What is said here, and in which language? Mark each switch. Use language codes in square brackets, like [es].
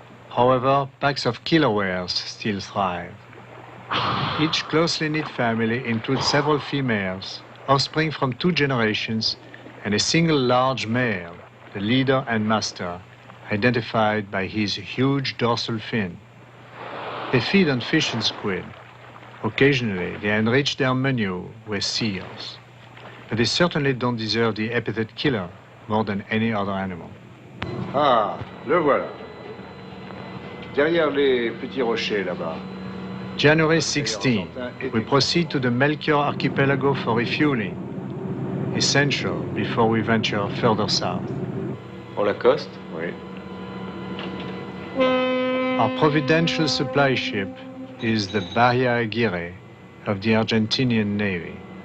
[en] However, packs of killer whales still thrive. Each closely knit family includes several females, offspring from 2 generations, and a single large male, the leader and master, identified by his huge dorsal fin. They feed on fish and squid. Occasionally, they enrich their menu with seals. But they certainly don't deserve the epithet killer more than any other animal. [fr] Ah, le voilà. Derrière les petits rochers là-bas. [en] January 16, we proceed to the Melchior Archipelago for refueling, essential before we venture further south. [fr] On la coste? Oui. [en] Our providential supply ship is the Bahia Aguirre of the Argentinian Navy.